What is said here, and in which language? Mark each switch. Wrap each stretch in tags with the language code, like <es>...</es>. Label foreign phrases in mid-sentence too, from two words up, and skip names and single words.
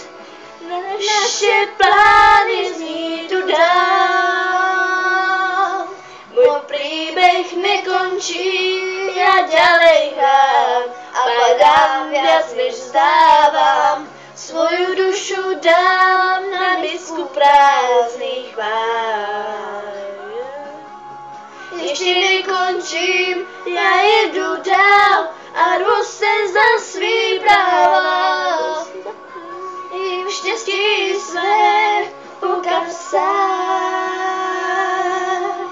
<cs>Naše plány zní tu dál.</cs> <sk>Môj príbeh nekončí, ja ďalej hrám a padám viac než vzdávam. Svoju dušu dám na misku prázdnych váh.</sk> <cs>Ještě nekončím, já jedu dál a rvu se za svý práva. I v štěstí své po kapsách.</cs>